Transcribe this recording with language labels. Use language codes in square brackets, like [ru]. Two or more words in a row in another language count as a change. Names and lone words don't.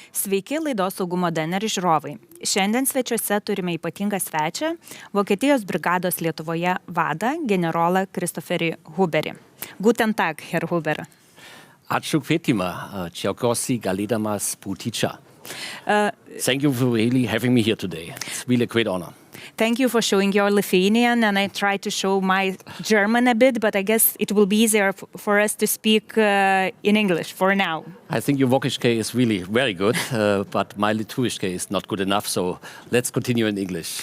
[lt] Sveiki, laidos Saugumo DNR žiūrovai. Šiandien svečiuose turime ypatingą svečią, Vokietijos brigados Lietuvoje vadą, generolą Christophasį Huberį. [de] Guten Tag, Herr Huber. [lt] Ačiū kvietimą. Džiaugiuosi galėdamas būti čia. [en] Thank you for really having me here today. It's really a great honor. Thank you for showing your Lithuanian, and I tried to show my German a bit, but I guess it will be easier for us to speak in English for now. I think your Vokietijos is really very good, but my Lithuanian is not good enough, so let's continue in English.